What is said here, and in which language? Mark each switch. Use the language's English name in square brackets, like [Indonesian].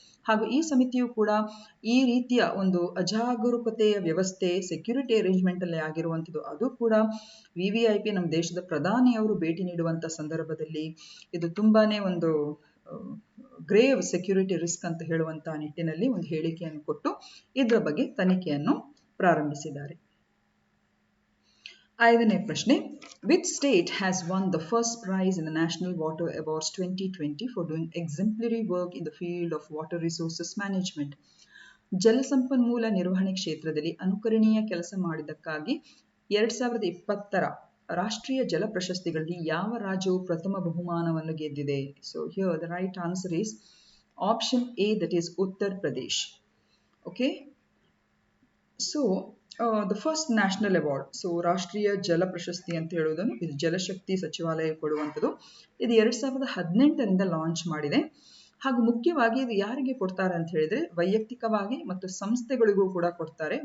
[Kannada] ಹಾಗೂ ಈ ಸಮಿತಿಯು ಕೂಡ ಈ ರೀತಿಯ ಒಂದು ಅಜಾಗರೂಕತೆಯ ವ್ಯವಸ್ಥೆ ಸೆಕ್ಯೂರಿಟಿ ಅರೇಂಜ್ಮೆಂಟ್ ಅಲ್ಲಿ ಆಗಿರುವಂಥದ್ದು, ಅದು ಕೂಡ VVIP ನಮ್ಮ ದೇಶದ ಪ್ರಧಾನಿಯವರು ಭೇಟಿ ನೀಡುವಂಥ ಸಂದರ್ಭದಲ್ಲಿ ಇದು ತುಂಬಾನೇ ಒಂದು ಗ್ರೇವ್ ಸೆಕ್ಯೂರಿಟಿ ರಿಸ್ಕ್ ಅಂತ ಹೇಳುವಂತಹ ನಿಟ್ಟಿನಲ್ಲಿ ಒಂದು ಹೇಳಿಕೆಯನ್ನು ಕೊಟ್ಟು ಇದರ ಬಗ್ಗೆ ತನಿಖೆಯನ್ನು ಪ್ರಾರಂಭಿಸಿದ್ದಾರೆ. 5ನೇ ಪ್ರಶ್ನೆ, [English] Which state has won the first prize in the National Water Awards 2020 for doing exemplary work in the field of water resources management? [Kannada] ಜಲಸಂಪನ್ಮೂಲ ನಿರ್ವಹಣೆ ಕ್ಷೇತ್ರದಲ್ಲಿ ಅನುಕರಣೀಯ ಕೆಲಸ ಮಾಡಿದ್ದಕ್ಕಾಗಿ 2020ರ ರಾಷ್ಟ್ರೀಯ ಜಲ ಪ್ರಶಸ್ತಿಗಳಲ್ಲಿ ಯಾವ ರಾಜ್ಯವು ಪ್ರಥಮ ಬಹುಮಾನವನ್ನು ಗೆದ್ದಿದೆ? [English] So here the right answer is option A, that is Uttar Pradesh. Okay, so the first national award, so [Kannada] ರಾಷ್ಟ್ರೀಯ ಜಲ ಪ್ರಶಸ್ತಿ ಅಂತ ಹೇಳುವುದನ್ನು ಇದು ಜಲಶಕ್ತಿ ಸಚಿವಾಲಯ ಕೊಡುವಂಥದ್ದು. ಇದು 2018ರಿಂದ ಲಾಂಚ್ ಮಾಡಿದೆ. ಹಾಗೂ ಮುಖ್ಯವಾಗಿ ಇದು ಯಾರಿಗೆ ಕೊಡ್ತಾರೆ ಅಂತ ಹೇಳಿದ್ರೆ ವೈಯಕ್ತಿಕವಾಗಿ ಮತ್ತು ಸಂಸ್ಥೆಗಳಿಗೂ ಕೂಡ ಕೊಡ್ತಾರೆ.